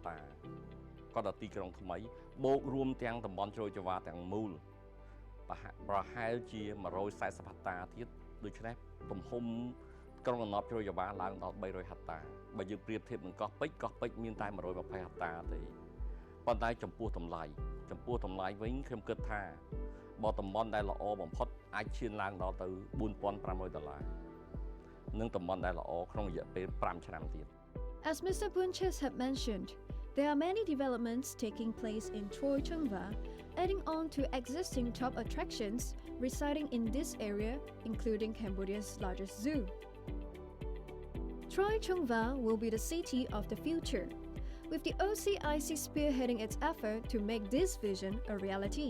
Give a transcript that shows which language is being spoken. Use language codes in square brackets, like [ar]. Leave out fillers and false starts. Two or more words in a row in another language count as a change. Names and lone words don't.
[km] តាក៏ដល់ទីក្រុងថ្មីបូករួមទាំងតំបន់ជ្រោយចង្វារទាំងមូលប្រហែលជា140ហិកតាទៀតដូច្នេះទំហំក្រុងរណបជ្រោយចង្វារឡើងដល់300ហិកតាបើយើងប្រៀបធៀបនឹងកោះពេជ្រមានតែ120ហិកតាទេប៉ុន្តែចំពោះតម្លៃវិញខ្ញុំគិតថាបើតំបន់ដែលល្អបំផុតអាចឈានឡើងដល់ទៅ$4,500និងតំបន់ដែលល្អក្នុងរយៈពេល5ឆ្នាំទៀត [en] As Mr. Bunches had mentioned, there are many developments taking place in Choi Chungwa, adding on to existing top attractions residing in this area, including Cambodia's largest zoo. Choi Chungwa will be the city of the future, with the OCIC spearheading its effort to make this vision a reality.